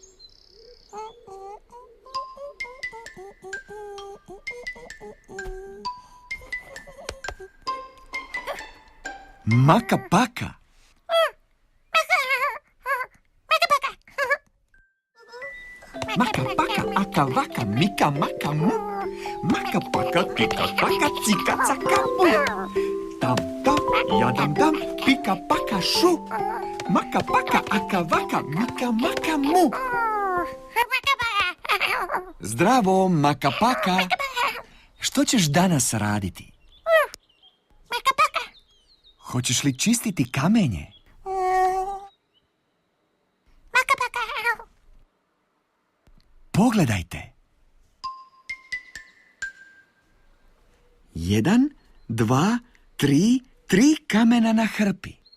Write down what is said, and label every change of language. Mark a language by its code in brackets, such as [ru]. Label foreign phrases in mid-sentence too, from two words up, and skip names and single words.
[hr] Maka Paka. Maka Paka, aka vaka, mika maka mu. Maka Paka, kika taka, cika caka mu. Tam tam, jadam dam, pika paka šu. Maka Paka, aka vaka, mika maka mu. Zdravo, Maka Paka. Što ćeš danas raditi? Hoćeš li čistiti kamenje? Pogledajte. 1, 2, 3, 3 kamena na hrpi.